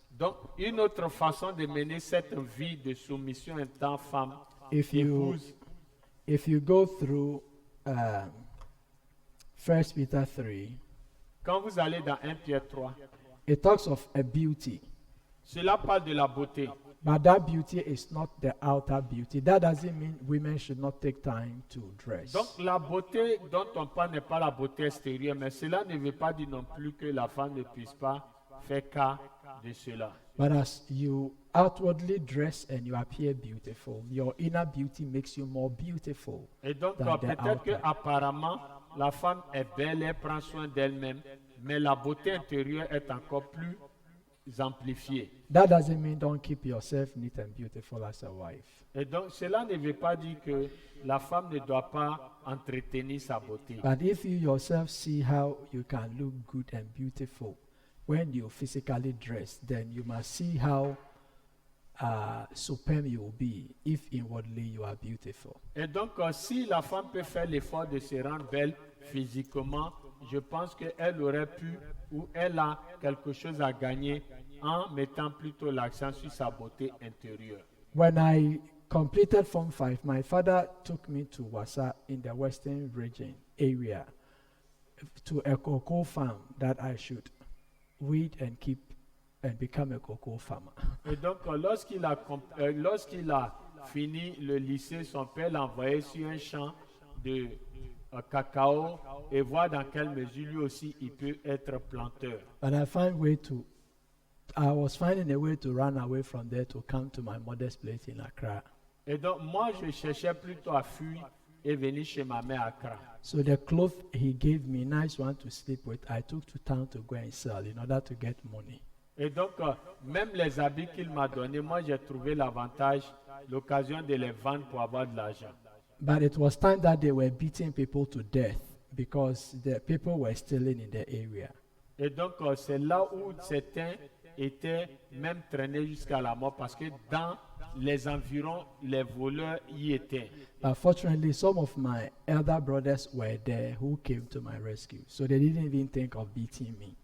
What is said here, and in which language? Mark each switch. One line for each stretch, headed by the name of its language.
French: Donc, une autre façon de mener cette vie de soumission en tant que femme,
English: If you
French: épouse,
English: if you go through 1 Peter 3,
French: quand vous allez dans 1 Pierre 3,
English: it talks of a beauty.
French: cela parle de la beauté.
English: But that beauty is not the outer beauty. That doesn't mean women should not take time to dress.
French: Donc la beauté dont on parle n'est pas la beauté extérieure, mais cela ne veut pas dire non plus que la femme ne puisse pas faire cas de cela.
English: But as you outwardly dress and you appear beautiful, your inner beauty makes you more beautiful.
French: Et donc
English: than the
French: peut-être
English: outer.
French: qu'apparemment la femme est belle, elle prend soin d'elle-même, mais la beauté intérieure est encore plus amplifiée.
English: That doesn't mean don't keep yourself neat and beautiful as a wife.
French: Et donc cela ne veut pas dire que la femme ne doit pas entretenir sa beauté.
English: But if you yourself see how you can look good and beautiful when you physically dress, then you must see how superb you will be if inwardly you are beautiful.
French: Et donc si la femme peut faire l'effort de se rendre belle physiquement, je pense qu'elle aurait pu ou elle a quelque chose à gagner en mettant plutôt l'accent sur sa beauté intérieure.
English: When I completed Form 5, my father took me to Wasa in the Western region area to a cocoa farm that I should weed and keep and become a cocoa farmer.
French: Et donc lorsqu'il a fini le lycée, son père l'a envoyé sur un champ de cacao et voir dans quelle mesure lui aussi il peut être planteur.
English: But I was finding a way to run away from there to come to my mother's place in Accra.
French: Et donc moi je cherchais plutôt à fuir et venir chez ma mère à Accra.
English: So the clothes he gave me, nice one to sleep with, I took to town to go and sell in order to get money.
French: Et donc même les habits qu'il m'a donnés, moi j'ai trouvé l'occasion de les vendre pour avoir de l'argent.
English: But it was time that they were beating people to death because the people were stealing in the area.
French: Et donc c'est là où certains étaient même traînés jusqu'à la mort parce que dans les environs, les voleurs y étaient.
English: But fortunately, some of my elder brothers were there who came to my rescue. So they didn't even think of beating me.